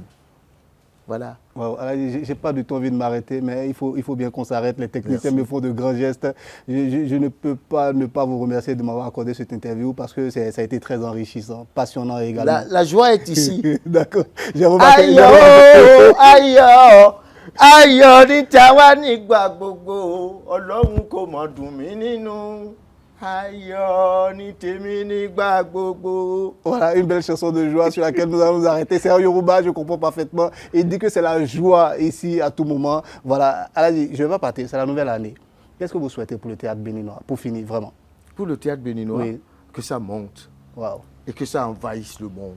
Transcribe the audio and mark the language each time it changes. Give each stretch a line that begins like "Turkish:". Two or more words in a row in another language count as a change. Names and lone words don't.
French: Voilà. Wow. J'ai pas du tout envie de m'arrêter, mais il faut bien qu'on s'arrête. Les techniciens me font de grands gestes. Je ne peux pas ne pas vous remercier de m'avoir accordé cette interview parce que ça a été très enrichissant, passionnant également. La joie est ici. D'accord. J'ai remarqué.
Yoruba: Ayọ̀ ní tàwa nígbà gbogbo, Ọlọ́run kò mọ̀ dùn mí nínú. Ayọ̀ ní tèmi nígbà gbogbo.
French: Voilà, une belle chanson de joie sur laquelle nous allons nous arrêter. C'est en Yoruba, je comprends parfaitement. Il dit que c'est la joie ici à tout moment. Voilà, Aladji, je ne vais pas partir, c'est la nouvelle année. Qu'est-ce que vous souhaitez pour le théâtre béninois, pour finir, vraiment? Pour le théâtre béninois, oui. Que ça monte. Wow. Et que ça envahisse le monde.